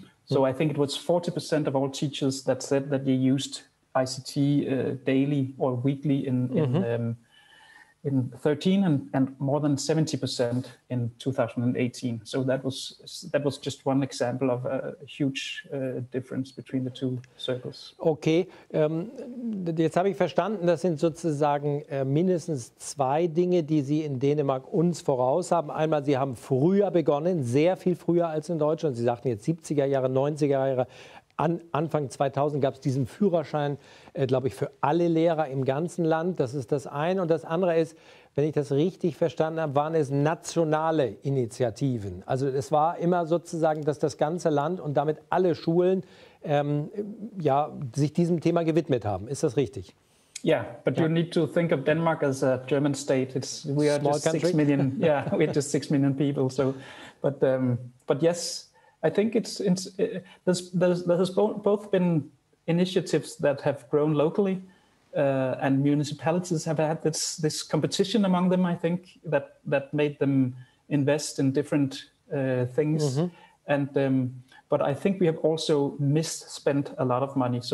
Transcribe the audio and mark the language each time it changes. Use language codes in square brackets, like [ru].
[en] So I think it was 40% of all teachers that said that they used ICT daily or weekly in 13, and more than 70% in 2018. So that was just one example of a huge difference between the two circles. [de] Okay, jetzt habe ich verstanden, das sind sozusagen mindestens zwei Dinge, die Sie in Dänemark uns voraus haben. Einmal, Sie haben früher begonnen, sehr viel früher als in Deutschland. Sie sagten jetzt 70er Jahre, 90er Jahre. Anfang 2000 gab es diesen Führerschein, glaube ich, für alle Lehrer im ganzen Land. Das ist das eine. Und das andere ist, wenn ich das richtig verstanden habe, waren es nationale Initiativen. Also es war immer sozusagen, dass das ganze Land und damit alle Schulen sich diesem Thema gewidmet haben. Ist das richtig? [en] Yeah, but you need to think of Denmark as a German state. We are just 6 million. Yeah, we're just 6 million people. So, but yes. I think there has both been initiatives that have grown locally, and municipalities have had this competition among them. I think that made them invest in different things, but I think we have also misspent a lot of money.